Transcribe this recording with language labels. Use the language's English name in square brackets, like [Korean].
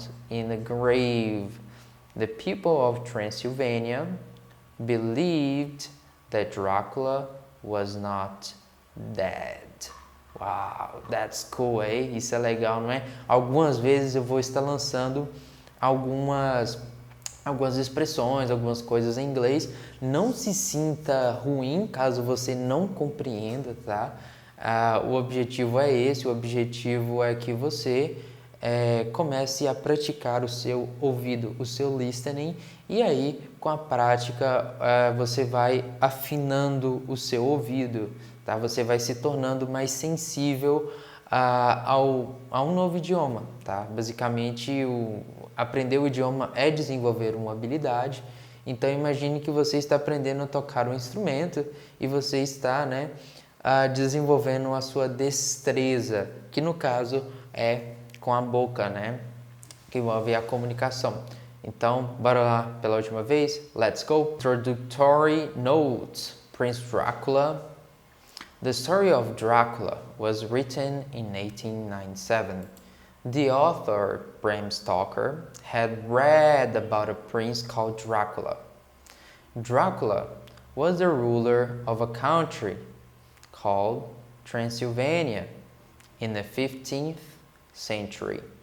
[English] In the grave. The people of Transylvania believed that Dracula was not dead. Wow, that's cool, [Portuguese] hein? Isso é legal, não é? Algumas vezes eu vou estar lançando algumas expressões, algumas coisas em inglês. Não se sinta ruim caso você não compreenda, tá? O objetivo é esse, o objetivo é que você comece a praticar o seu ouvido, o seu listening, e aí com a prática você vai afinando o seu ouvido, tá? Você vai se tornando mais sensível a um novo idioma, tá? Basicamente, aprender o idioma é desenvolver uma habilidade. Então imagine que você está aprendendo a tocar um instrumento e você está, desenvolvendo a sua destreza, que no caso é com a boca, né? Que envolve a comunicação. Então, bora lá pela última vez. [English] Let's go. Introductory notes. Prince Dracula. The story of Dracula was written in 1897. The author, Bram Stoker, had read about a prince called Dracula. Dracula was the ruler of a country called Transylvania in the 15th century.